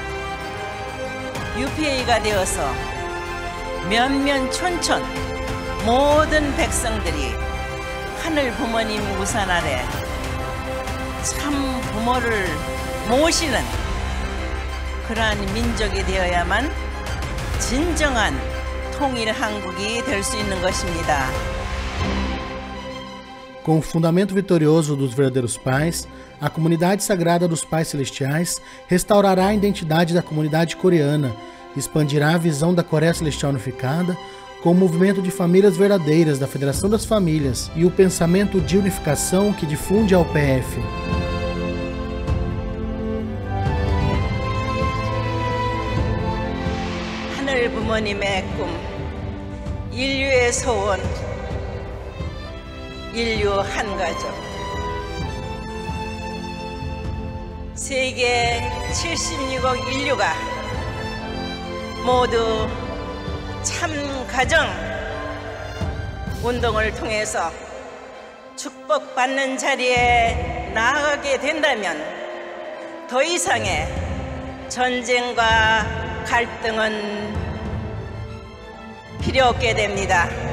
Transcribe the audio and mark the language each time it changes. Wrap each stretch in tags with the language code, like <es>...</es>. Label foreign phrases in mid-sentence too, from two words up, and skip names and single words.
<ko>UPA가 되어서 면면촌촌 모든 백성들이 하늘 부모님 우산 아래 참 부모를 모시는 그러한 민족이 되어야만 진정한 통일 한국이 될 수 있는 것입니다.</ko> <pt>Com o fundamento vitorioso dos verdadeiros pais, a comunidade sagrada dos pais celestiais restaurará a identidade da comunidade coreana, expandirá a visão da Coreia Celestial unificada com o movimento de famílias verdadeiras da Federação das Famílias e o pensamento de unificação que difunde a UPF.</pt> <ko>하늘 부모님의 꿈, 인류의 소원, 인류 한 가족. 세계 76억 인류가 모두 참 가정 운동을 통해서 축복받는 자리에 나아가게 된다면 더 이상의 전쟁과 갈등은 필요 없게 됩니다.</ko>